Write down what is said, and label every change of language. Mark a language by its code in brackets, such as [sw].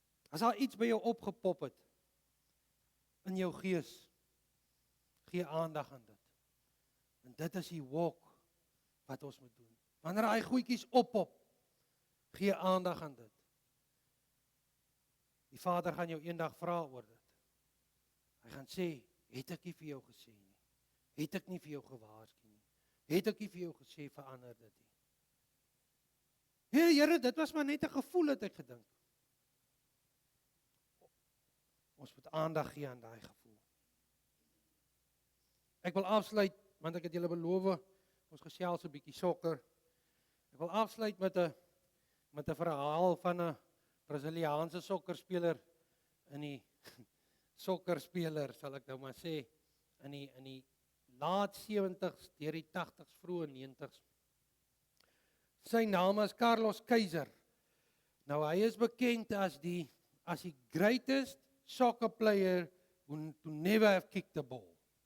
[af] As daar iets by jou opgepop het in jou gees, gee aandag aan dit. En dit is die walk wat ons moet doen. Wanneer daai goedjies oppop, gee aandag aan dit. Die Vader gaan jou eendag vra oor dit. Hy gaan sê, het ek nie vir jou gesê nie? Het ek nie vir jou gewaarsku nie? Het ek nie vir jou gesê verander dit nie? Here, dit was maar net 'n gevoel het ek gedink. Ons moet aandag gee aan daai gevoel. Ek wil afsluit, want ek het julle beloof, ons gesels 'n bietjie sokker. Ek wil afsluit met 'n verhaal van 'n Braziliaanse sokkerspeler in die sokkerspeler, sal ek nou maar sê, in die laat 70s, deur die 80s, vroeë 90s. Sy naam is Carlos Keizer. Nou hy is bekend as die [en] greatest soccer player who never have kicked the ball.